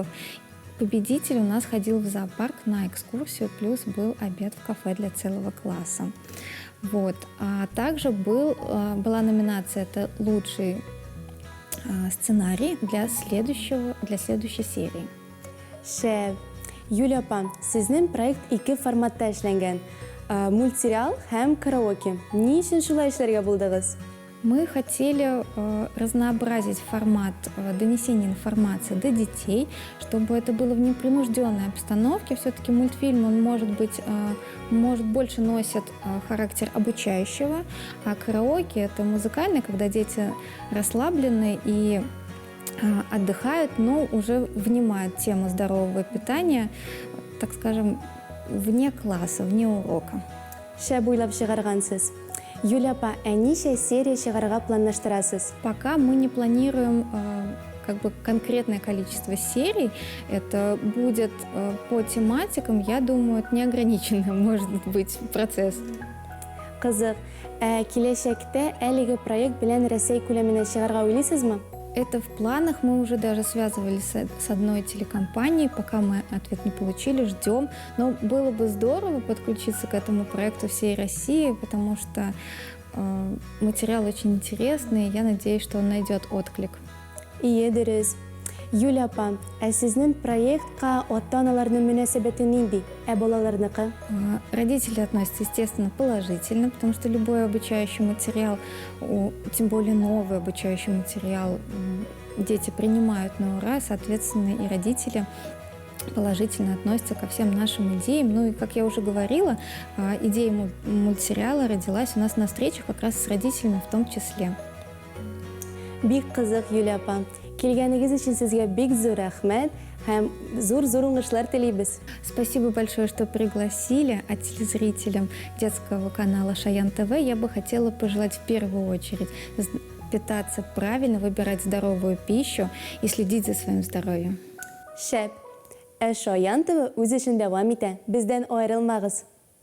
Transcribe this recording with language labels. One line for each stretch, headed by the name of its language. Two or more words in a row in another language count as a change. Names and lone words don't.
Russian: Победитель у нас ходил в зоопарк на экскурсию, плюс был обед в кафе для целого класса. Вот. А также была номинация «Это лучший сценарий для следующей серии.
Tatar: Шәп. Юлия апа, сезнең проект 2 форматта эшләнгән. Мультсериал һәм караоке. Ни өчен шулай эшләргә булдыгыз?
Russian: Мы хотели разнообразить формат донесения информации до детей, чтобы это было в непринужденной обстановке. Все-таки мультфильм, он может больше носит характер обучающего, а караоке – это музыкальный, когда дети расслаблены и отдыхают, но уже внимают тему здорового питания, так скажем, вне класса, вне урока.
Tatar: Шәп уйлап чыгаргансыз. Юлия апа, ничә серия чыгарга планлаштырасыз?
Russian: Пока мы не планируем конкретное количество серий. Это будет по тематикам, я думаю, это неограниченный может быть процесс.
Tatar: Кызык. Киләчәктә әлеге проект белән Россия күләменә чыгарга уйлыйсызмы?
Russian: Это в планах. Мы уже даже связывались с одной телекомпанией, пока мы ответ не получили, ждем. Но было бы здорово подключиться к этому проекту всей России, потому что материал очень интересный, и я надеюсь, что он найдет отклик.
Tatar: Ие, дөрес. Юлия апа, сезнең проектка ата-аналарның мөнәсәбәте нинди? Балаларныкы?
Russian: Родители относятся, естественно, положительно, потому что любой обучающий материал, тем более новый обучающий материал, дети принимают на ура, соответственно, и родители положительно относятся ко всем нашим идеям. Ну и, как я уже говорила, идея мультсериала родилась у нас на встречах как раз с родителями в том числе.
Tatar: Бик кызык, Юлия апа. Килгәнегез өчен сезгә бик зур рәхмәт һәм зур уңышлар телибез.
Russian: Спасибо большое, что пригласили. А телезрителям детского канала Шаян ТВ я бы хотела пожелать в первую очередь питаться правильно, выбирать здоровую пищу и следить за своим здоровьем.
Tatar: Шәп. Шаян ТВ үз эшен дәвам итә. Бездән аерылмагыз.